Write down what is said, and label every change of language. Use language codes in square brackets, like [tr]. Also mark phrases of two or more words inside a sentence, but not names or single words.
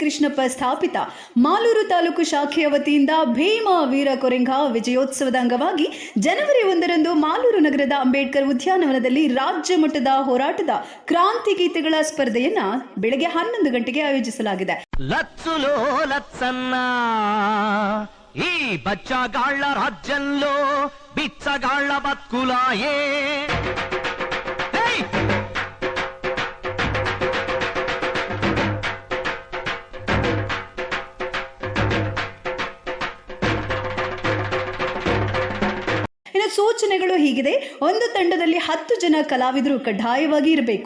[kn] ಕೃಷ್ಣಪ್ಪ ಸ್ಥಾಪಿತ ಮಾಲೂರು ತಾಲೂಕು ಶಾಖೆಯ ವತಿಯಿಂದ ಭೀಮ ವೀರ ಕೊರೆಂಗ ವಿಜಯೋತ್ಸವದ ಅಂಗವಾಗಿ ಜನವರಿ 1ರಂದು ಮಾಲೂರು ನಗರದ ಅಂಬೇಡ್ಕರ್ ಉದ್ಯಾನವನದಲ್ಲಿ ರಾಜ್ಯ ಮಟ್ಟದ ಹೋರಾಟದ ಕ್ರಾಂತಿ ಗೀತೆಗಳ ಸ್ಪರ್ಧೆಯನ್ನ ಬೆಳಗ್ಗೆ 11 ಗಂಟೆಗೆ ಆಯೋಜಿಸಲಾಗಿದೆ. [te] లత్సులో లత్సన్న ఈ బచ్చగాళ్ల రాజ్యంలో బిచ్చగాళ్ల బతుకులాయే. [kn] ಸೂಚನೆಗಳು ಹೀಗಿದೆ. ಒಂದು ತಂಡದಲ್ಲಿ 10 ಜನ ಕಲಾವಿದರು ಕಡ್ಡಾಯವಾಗಿ ಇರಬೇಕು.